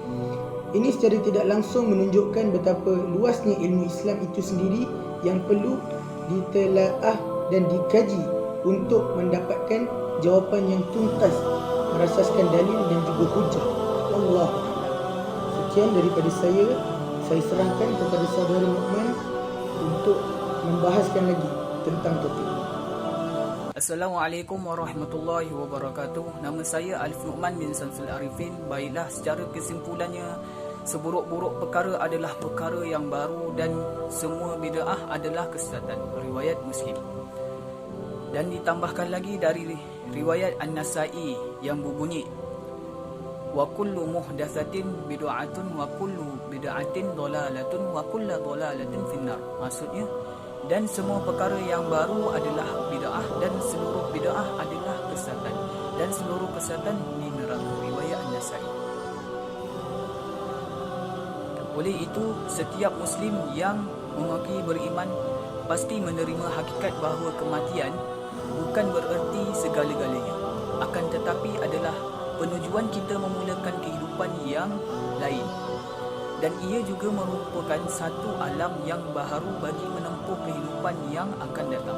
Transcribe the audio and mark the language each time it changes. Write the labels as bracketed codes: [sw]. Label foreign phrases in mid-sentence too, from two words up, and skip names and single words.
[ms] Ini secara tidak langsung menunjukkan betapa luasnya ilmu Islam itu sendiri yang perlu ditelaah dan dikaji untuk mendapatkan jawapan yang tuntas berasaskan dalil dan juga hujah. [ar] والله أعلم. [ms] Sekian daripada saya serahkan kepada saudara Luqman untuk membahaskan lagi tentang topik ini. [ar] السلام عليكم ورحمة الله وبركاته. [ms] Nama saya Alif Luqman bin Samsul Arifin. Baiklah, secara kesimpulannya, seburuk-buruk perkara adalah perkara yang baru dan semua bid'ah adalah kesesatan. Riwayat Muslim. Dan ditambahkan lagi dari riwayat An-Nasa'i yang berbunyi, [ar] وكل محدثة بدعة وكل بدعة ضلالة وكل ضلالة في النار. [ms] Maksudnya, dan semua perkara yang baru adalah bid'ah dan seluruh bid'ah adalah kesesatan dan seluruh kesesatan di neraka. Riwayat An-Nasa'i. Oleh itu, setiap muslim yang mengaku beriman pasti menerima hakikat bahawa kematian bukan bererti segala-galanya, akan tetapi adalah penujuan kita memulakan kehidupan yang lain, dan ia juga merupakan satu alam yang baharu bagi menempuh kehidupan yang akan datang.